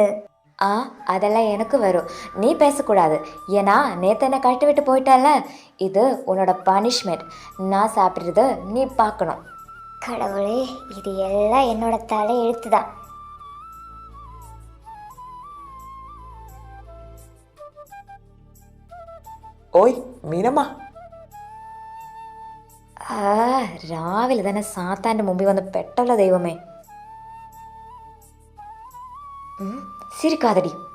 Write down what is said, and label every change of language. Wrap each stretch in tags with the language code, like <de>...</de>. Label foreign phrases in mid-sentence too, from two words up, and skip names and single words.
<ta>அதெல்லாம் எனக்கு வரும். நீ பேசக்கூடாது. ஏன்னா நேற்று என்ன கழட்டி விட்டு போயிட்டால, இது உன்னோட பனிஷ்மெண்ட். நான் சாப்பிட்றது நீ பார்க்கணும். கடவுளே, இது எல்லாம் என்னோட தலை எழுத்து தான்.</ta> <ml>ഓയ് മീനമ്മ, രാവിലെ തന്നെ സാത്താൻ്റെ മുമ്പിൽ വന്ന് പെട്ടല്ലോ ദൈവമേ. ചിരിക്കാതടി.</ml>